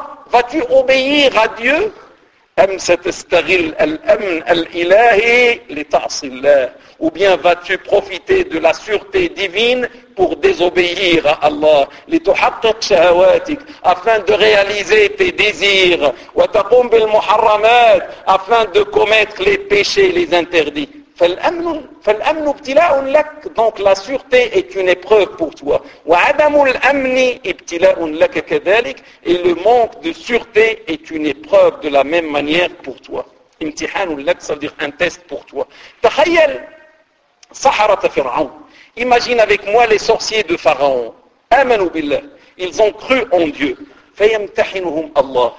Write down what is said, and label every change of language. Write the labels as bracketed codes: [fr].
[fr] Vas-tu obéir à Dieu? [ar] أم ستستغل الأمن الإلهي لتعصي الله؟ [fr] Ou bien vas-tu profiter de la sûreté divine pour désobéir à Allah? [ar] لتحقق شهواتك, [fr] afin de réaliser tes désirs. [ar] وتقوم بالمحرمات, [fr] afin de commettre les péchés, les interdits. [ar] فالأمن ابتلاء لك. [fr] Donc la sûreté est une épreuve pour toi. [ar] وعدم الأمن ابتلاء لك كذلك. [fr] Et le manque de sûreté est une épreuve de la même manière pour toi. [ar] امتحان لك, [fr] ça veut dire un test pour toi. [ar] تخيل صحرة فرعون. [fr] Imagine avec moi les sorciers de Pharaon. [ar] آمنوا بالله. [fr] Ils ont cru en Dieu. [ar] فيمتحنهم الله.